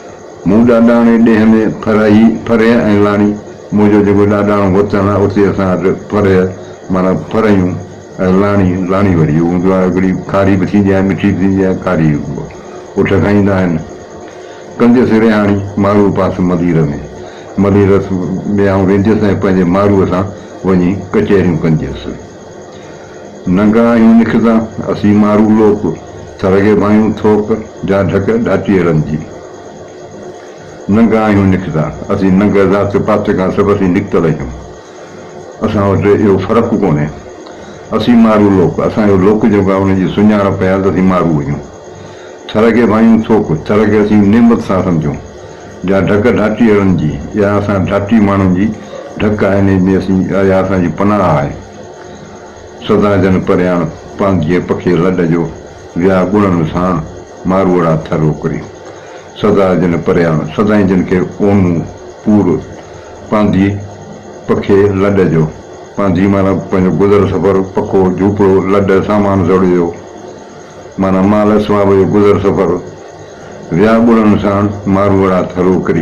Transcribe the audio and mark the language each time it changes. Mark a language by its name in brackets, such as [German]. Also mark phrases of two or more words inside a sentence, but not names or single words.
[Sindhi] मूं ॾाॾाणे ॾेह में फरे ऐं लाणी मुंहिंजो जेको ॾाॾाणो वतन आहे उते असां वटि फर माना फरयूं ऐं लाणी वरी हूंदो आहे, हिकिड़ी खारी बि थींदी आहे, मिठी बि थींदी आहे, खारी उठ खाईंदा आहिनि। कंदियसि रिहाणी मारू पास मदीर में आउं वेंदुसि ऐं पंहिंजे मारूअ सां वञी कचहरियूं कंदियसि। नंगा आहियूं निकिता असीं मारू लोक, सरगे भायूं थोक जा ढक ढाटीअ रंजी। नंगा आहियूं निकिता असीं नंग ज़ात पात खां सभु असीं निकितल आहियूं। असां वटि इहो फ़र्क़ु कोन्हे। असीं मारू लोक, असांजो लोक जेको आहे उनजी सुञाणप आहे त असीं मारू आहियूं। थर खे भायूं थोक, थर खे असीं नेमत सां सम्झूं। जा ढक ढाटी रंजी, इहा असां ढाटी माण्हुनि जी ढक आहे, इन में असीं इहा असांजी पनाह आहे। सदा जन परियाण पांधीअ पखे लॾ जो, विया गुणनि साण मारूअड़ा थर ओकरी। सदा जन परियाण, सदाई जिन खे ओनू पूर पांधी पखे लॾ जो, पांधी माना पंहिंजो गुज़र सफ़र, पको झूपड़ो, लॾ सामान जोड़ियो, माना माल स्वाब जो गुज़र सफ़र। विया गुणनि साण मारूअड़ा थर ओकरी।